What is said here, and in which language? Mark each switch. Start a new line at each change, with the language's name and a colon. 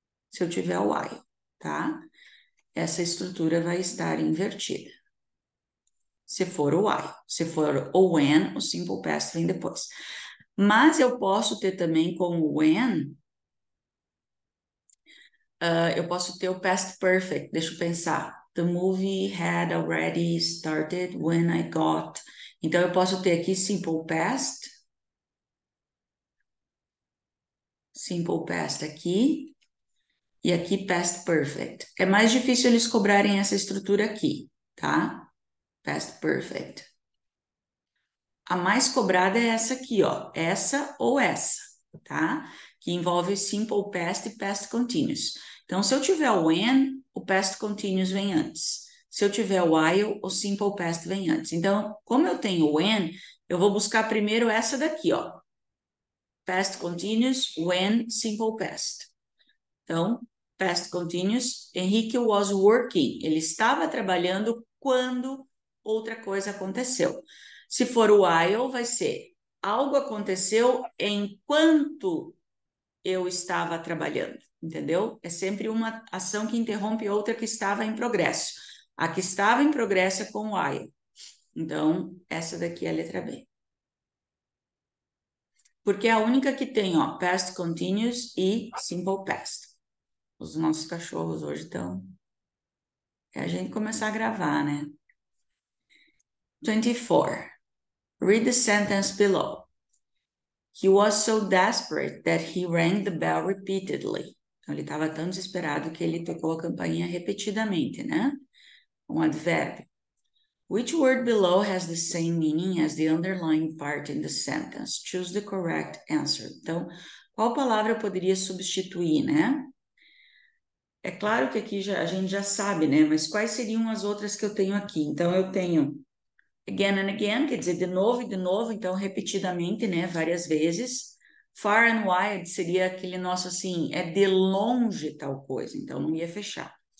Portuguese: Se eu tiver o while, tá? Essa estrutura vai estar invertida. Se for o while, se for o when, o simple past vem depois. Mas eu posso ter também como when, eu posso ter o past perfect. Deixa eu pensar.
English: The movie had already started when I got.
Portuguese: Então eu posso ter aqui simple past aqui e aqui past perfect. É mais difícil eles cobrarem essa estrutura aqui, tá? Past perfect. A mais cobrada é essa aqui, ó. Essa ou essa, tá? Que envolve simple past e past continuous. Então, se eu tiver o when, o past continuous vem antes. Se eu tiver o while, o simple past vem antes. Então, como eu tenho o when, eu vou buscar primeiro essa daqui, ó. Past continuous, when, simple past. Então, past continuous,
English: Henrique was working.
Portuguese: Ele estava trabalhando quando outra coisa aconteceu. Se for o while, vai ser algo aconteceu enquanto eu estava trabalhando, entendeu? É sempre uma ação que interrompe outra que estava em progresso. A que estava em progresso é com while. Então, essa daqui é a letra B. Porque é a única que tem, ó, past continuous e simple past. Os nossos cachorros hoje estão. É a gente começar a gravar, né? 24.
English: Read the sentence below. He was so desperate that he rang the bell repeatedly.
Portuguese: Então, ele estava tão desesperado que ele tocou a campainha repetidamente, né? Um advérbio.
English: Which word below has the same meaning as the underlying part in the sentence? Choose the correct answer.
Portuguese: Então, qual palavra eu poderia substituir, né? É claro que aqui a gente já sabe, né? Mas quais seriam as outras que eu tenho aqui? Então, eu tenho
English: again and again,
Portuguese: quer dizer de novo e de novo, então repetidamente, né? Várias vezes.
English: Far and wide
Portuguese: seria aquele nosso assim, é de longe tal coisa, então não ia fechar.